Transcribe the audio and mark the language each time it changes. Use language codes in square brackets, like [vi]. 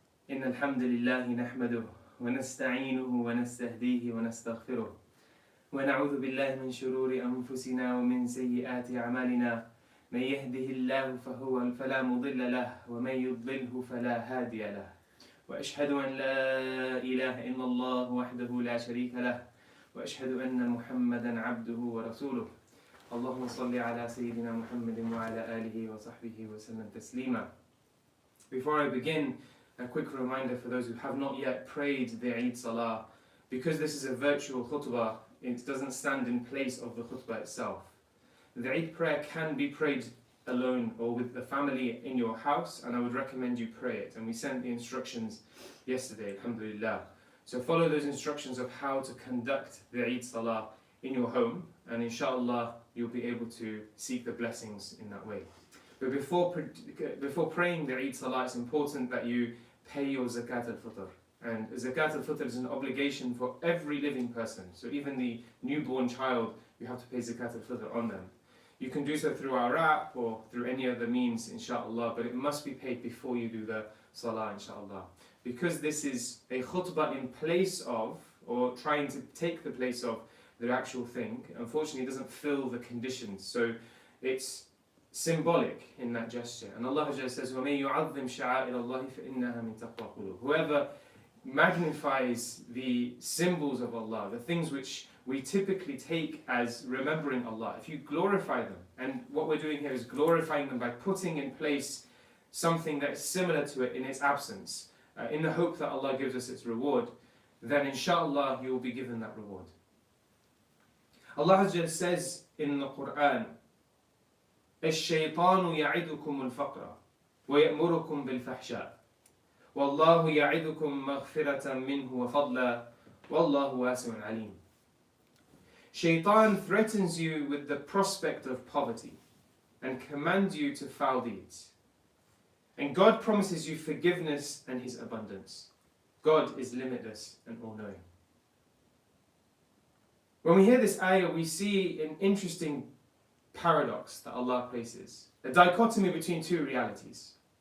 [ar] إن الحمد لله نحمده ونستعينه ونستهديه ونستغفره ونعوذ بالله من شرور أنفسنا ومن سيئات أعمالنا من يهده الله فلا مضل له ومن يضلله فلا هادي له وأشهد أن لا إله إلا الله وحده لا شريك له وأشهد أن محمدا عبده ورسوله اللهم صل على سيدنا محمد وعلى آله وصحبه وسلم تسليما. [en] Before I begin, a quick reminder for those who have not yet prayed the Eid Salah. Because this is a virtual khutbah, it doesn't stand in place of the khutbah itself. The Eid prayer can be prayed alone or with the family in your house, and I would recommend you pray it. And we sent the instructions yesterday, alhamdulillah. So follow those instructions of how to conduct the Eid Salah in your home, and inshallah you'll be able to seek the blessings in that way. But before praying the Eid Salah, it's important that you pay your Zakat al-Fitr. And Zakat al-Fitr is an obligation for every living person. So even the newborn child, you have to pay Zakat al-Fitr on them. You can do so through our app or through any other means, inshallah, but it must be paid before you do the Salah, inshallah. Because this is a khutbah in place of, or trying to take the place of, the actual thing, unfortunately it doesn't fill the conditions. So it's symbolic in that gesture. And Allah says, [ar] وَمَن يُعَظِّمْ شَعَائِرَ اللَّهِ فَإِنَّهَا مِن تَقْوَى الْقُلُوبِ. [en] Whoever magnifies the symbols of Allah, the things which we typically take as remembering Allah, if you glorify them, and what we're doing here is glorifying them by putting in place something that is similar to it in its absence, in the hope that Allah gives us its reward, then inshallah you will be given that reward. Allah says in the Quran, [ar] الشيطان يعدكم الفقر ويأمركم بالفحشاء والله يعدكم مغفرة منه وفضلا والله واسع عليم. [en] Shaitan threatens you with the prospect of poverty and commands you to foul deeds. And God promises you forgiveness and His abundance. God is limitless and all-knowing. When we hear this ayah, we see an interesting paradox that Allah places, a dichotomy between two realities.